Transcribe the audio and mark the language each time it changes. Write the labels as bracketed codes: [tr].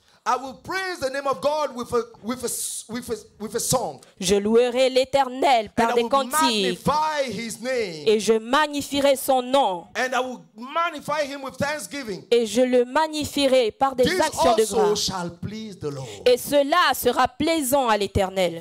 [en] I will praise the name of God with a song. [fr] Je louerai l'Éternel par des cantiques. Et je magnifierai son nom. [en] And I will magnify him with thanksgiving. [fr] Et je le magnifierai par des actions de grâce. [en] Shall please the Lord. [fr] Et cela sera plaisant à l'Éternel.